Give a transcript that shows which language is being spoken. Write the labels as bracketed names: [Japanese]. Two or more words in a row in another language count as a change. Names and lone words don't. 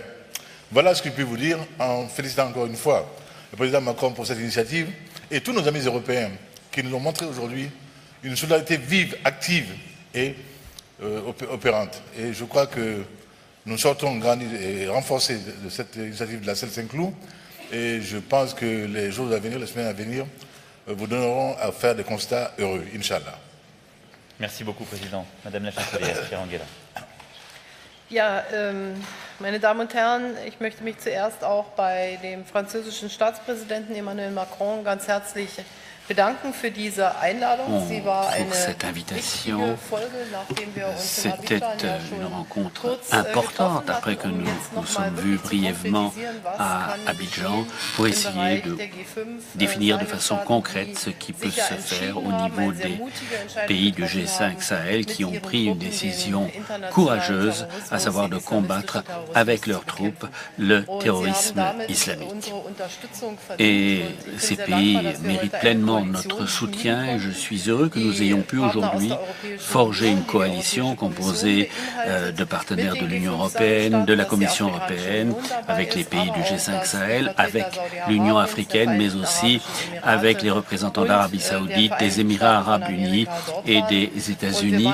[French] Voilà ce que je puis vous dire en félicitant encore une fois le président Macron pour cette initiative et tous nos amis européens qui nous ont montré aujourd'hui une solidarité vive, active et opérante. Et je crois que nous sortons grandis et renforcés de cette initiative de la CEL Saint-Cloud et je pense que les jours à venir, les semaines à venir, vous donneront à faire des constats heureux, Inch'Allah. Merci beaucoup, Président. Madame la chancelière, chère Angela. [German] Ja, meine Damen und Herren, ich möchte mich zuerst auch bei dem französischen Staatspräsidenten Emmanuel Macron ganz herzlich bedanken für diese Einladung. Sie war eine wichtige Folge, nachdem wir uns in Abidjan ja schon [French] une rencontre [German] kurz [French] importante [German] getroffen [French] après que [German] hatten, [French] nous [German] jetzt [French] nous [German] noch mal [French] sommes vus [German] wirklich zu [French] brièvement [German] konkretisieren, was [French] à [German] kann [French] Abidjan [German] geschehen [French] pour [German] im [French] essayer [German] Bereich [French] de [German] der G5, [French] définir de [German] seine [French] façon [German] Staaten, [French] concrète [German] die [French] ce qui peut [German] sich ja [French] se faire au [German] entschieden haben, [French] niveau [German] eine sehr [French] des [German] mutige Entscheidung [French] pays du [German] getroffen [French] G5 [German] haben, [French] Sahel qui [German] mit [French] ont [German] ihren [French] pris une [German] Truppen den [French] décision [German] internationalen [French] courageuse, à [German] Terrorismus, [French] savoir de [German] den [French] combattre [German] islamistischen [French] avec [German] Terrorismus [French] leurs [German] zu bekämpfen. [French] troupes le [German] Und sie haben [French] terrorisme [German] damit [French] islamique. [German] unsere Unterstützung verdient. [French] Et [German] Und ich bin [French] ces [German] sehr [French] pays [German] dankbar, dass wir [French] méritent [German] heute eine [French] pleinement également notre soutien et je suis heureux que nous ayons pu aujourd'hui forger une coalition composée de partenaires de l'Union européenne, de la Commission européenne, avec les pays du G5 Sahel, avec l'Union africaine, mais aussi avec les représentants d'Arabie saoudite, des Émirats arabes unis et des États-Unis.